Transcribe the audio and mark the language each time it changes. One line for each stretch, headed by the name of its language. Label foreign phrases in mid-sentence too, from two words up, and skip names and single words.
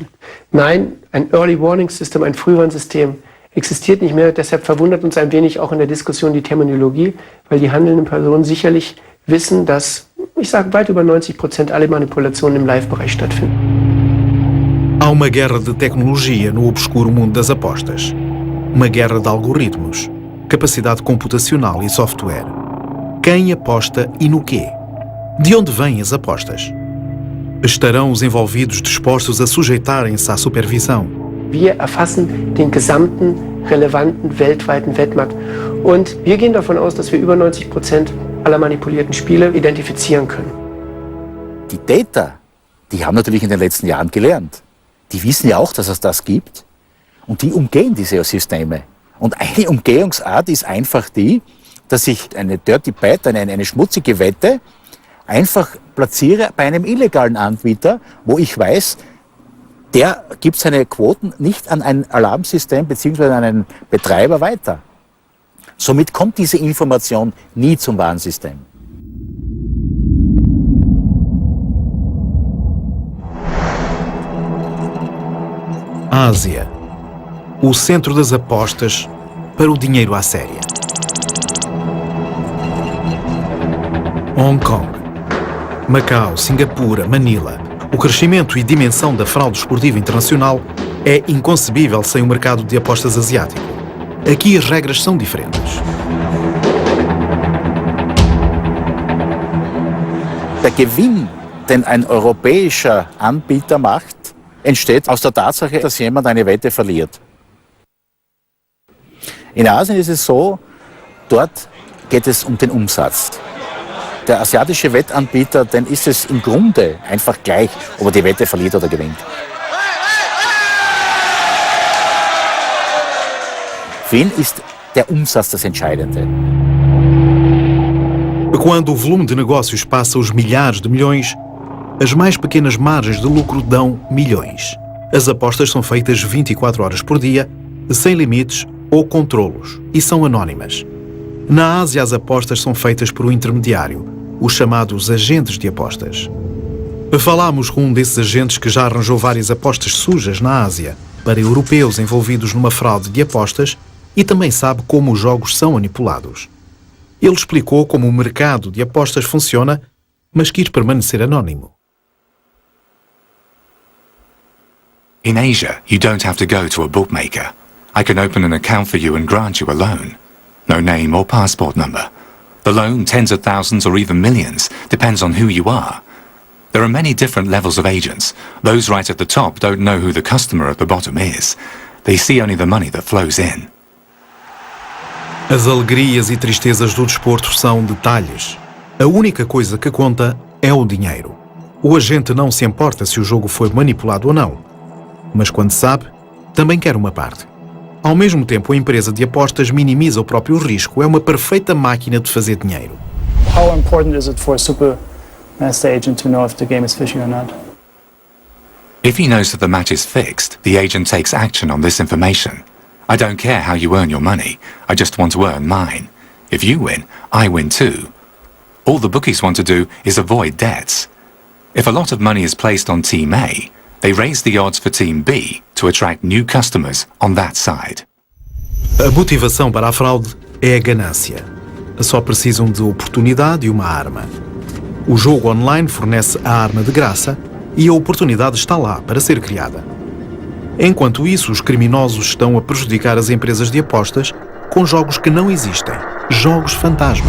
German: Nein, ein
English: Early Warning System,
German: ein Frühwarnsystem existiert nicht mehr. Deshalb verwundert uns ein wenig auch in der Diskussion die Terminologie, weil die handelnden Personen sicherlich wissen, dass, ich sage, weit über 90% alle Manipulationen im Live-Bereich stattfinden.
Portuguese: Há uma guerra de tecnologia no obscuro mundo das apostas. Uma guerra de algoritmos, capacidade computacional e software. Quem aposta e no quê? De onde vêm as apostas? Estarão os envolvidos dispostos a sujeitarem-se à supervisão?
German: Wir erfassen den gesamten relevanten weltweiten Wettmarkt und wir gehen davon aus, dass wir über 90% aller manipulierten Spiele identifizieren können. Die Täter, die haben natürlich in den letzten Jahren gelernt. Die wissen ja auch, dass es das gibt und die umgehen diese Systeme. Und eine Umgehungsart ist einfach die, dass ich eine
English: Dirty Bet,
German: eine schmutzige Wette, einfach platziere bei einem illegalen Anbieter, wo ich weiß, der gibt seine Quoten nicht an ein Alarmsystem bzw. an einen Betreiber weiter. Somit kommt diese Information nie zum Warnsystem.
Portuguese: Ásia, o centro das apostas para o dinheiro à séria. Hong Kong, Macau, Singapura, Manila. O crescimento e dimensão da fraude esportiva internacional é inconcebível sem o mercado de apostas asiático. Aqui as regras são diferentes.
German: Der Gewinn, den ein europäischer Anbieter macht, entsteht aus der Tatsache, dass jemand eine Wette verliert. In Asien ist es so, dort geht es um den Umsatz. Der asiatische Wettanbieter, den ist es im Grunde einfach gleich, ob er die Wette verliert oder gewinnt. Für ihn ist der Umsatz das Entscheidende.
Portuguese: Quando o volume de negócios passa os milhares de milhões, as mais pequenas margens de lucro dão milhões. As apostas são feitas 24 horas por dia, sem limites ou controlos, e são anónimas. Na Ásia, as apostas são feitas por um intermediário, os chamados agentes de apostas. Falámos com um desses agentes que já arranjou várias apostas sujas na Ásia para europeus envolvidos numa fraude de apostas e também sabe como os jogos são manipulados. Ele explicou como o mercado de apostas funciona, mas quis permanecer anónimo.
English: In Asia, you don't have to go to a bookmaker. I can open an account for you and grant you a loan. No name or passport number. The loan, tens of thousands or even millions, depends on who you are. There are many different levels of agents. Those right at the top don't know who the customer at the bottom is. They see only the money that flows in.
Portuguese: As alegrias e tristezas do desporto são detalhes. A única coisa que conta é o dinheiro. O agente não se importa se o jogo foi manipulado ou não. Mas quando sabe, também quer uma parte. Ao mesmo tempo, a empresa de apostas minimiza o próprio risco. É uma perfeita máquina de fazer dinheiro.
English: How important is it for a super master agent to know if the game is fishy or not? If he knows that the match is fixed, the agent takes action on this information. I don't care how you earn your money, I just want to earn mine. If you win, I win too. All the bookies want to do is avoid debts. If a lot of money is placed on Team A, they raise the odds for Team B to attract new customers on that side.
Portuguese: A motivação para a fraude é a ganância. Só precisam de oportunidade e uma arma. O jogo online fornece a arma de graça e a oportunidade está lá para ser criada. Enquanto isso, os criminosos estão a prejudicar as empresas de apostas com jogos que não existem, jogos fantasma.